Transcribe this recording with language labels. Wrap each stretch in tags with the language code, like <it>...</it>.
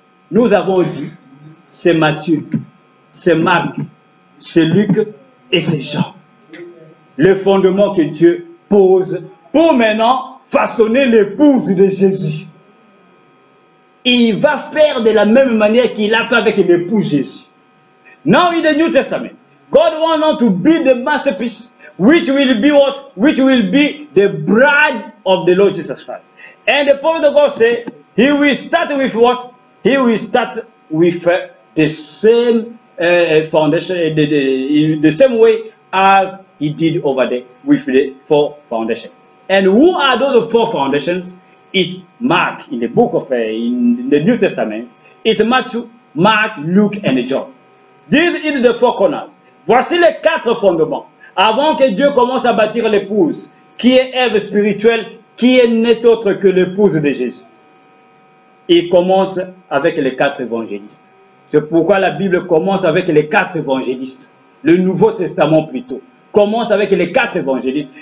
<fr>Nous avons dit, c'est Matthieu, c'est Marc, c'est Luc et c'est Jean. Le fondement que Dieu pose pour maintenant façonner l'épouse de Jésus. Il va faire de la même manière qu'il a fait avec l'époux Jésus.</fr> <en>Now in the New Testament, God wants to be the masterpiece, which will be what? Which will be the bride of the Lord Jesus Christ. And the prophet of God said, he will start with what? He will start with the same foundation, the same way as he did over there with the 4 foundations. And who are those 4 foundations? It's Mark in the book of in the New Testament. It's Matthew, Mark, Luke, and John. These are the 4 corners.</en> <fr>Voici les 4 fondements. Avant que Dieu commence à bâtir l'épouse, qui est Ève spirituelle, qui est n'est autre que l'épouse de Jésus. Il commence avec les 4 évangélistes. C'est pourquoi la Bible commence avec les 4 évangélistes. Le Nouveau Testament plutôt commence avec les 4 évangélistes.</fr>